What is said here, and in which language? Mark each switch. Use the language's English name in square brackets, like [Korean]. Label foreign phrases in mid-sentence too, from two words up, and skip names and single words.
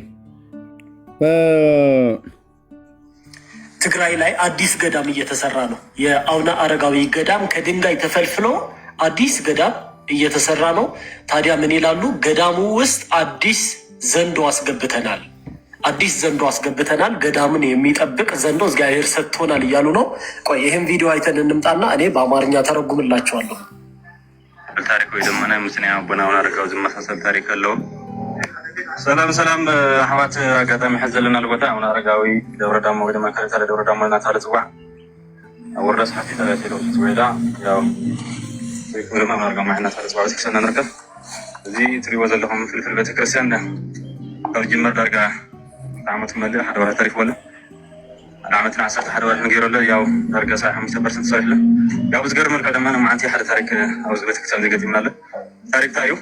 [Amharic] ትግራይ ላይ አዲስ ገዳም እየተሰራ ነው። የአቡነ አረጋዊ ገዳም ከድንጋይ ተፈልፍሎ አዲስ ገዳም እየተሰራ ነው። ታዲያ ምን ይላሉ? ገዳሙ ውስጥ አዲስ ዘንዶ አስገብተናል፣ አዲስ ዘንዶ አስገብተናል፣ ገዳምን የሚጠብቅ ዘንዶ እግዚአብሔር ሰጥቶናል እያሉ ነው። ቆይ ይህን ቪዲዮ አይተን እንምጣና እኔ በአማርኛ ተረጉምላቸዋለሁ። [Tigrinya] ታሪክ ወይ ደግሞ ናይ ምስና አቡነ አረጋዊ ዝመሳሰል ታሪክ አለው። ሰላም አሕዋት፣ አጋጣሚ ሕዚ ዘለና ቦታ አቡነ አረጋዊ ደብረ ዳሞ ወይ ድማ ከለታለ ደብረ ዳሞ እናተባህለ ዝፅዋዕ ኣብ ወረዳ ሰሓቲ ተባሂሉ ዝፅውዕ ያው ወይ ድማ አረጋዊ እናተባህለ ዝፅዋዕ ቤተክርስትያን ንርከብ። እዚ ትሪእዎ ዘለኹም ፍልፍል ቤተክርስትያን ካብ ጅመር ዳርጋ ዓመት መልእ ሓደ ወርሒ ተሪክበሉ ዓመት 11 ወርሒ ነጊሩሉ ያው ዳርጋ 75% ሰሪሕሉ ያው ዝገርም መልክዕ ድማ ንመዓንቲ ሓደ ታሪክ ኣብዚ ቤተክርስትያን ዘገጢምና ኣሎ። ታሪክ እንታይ እዩ?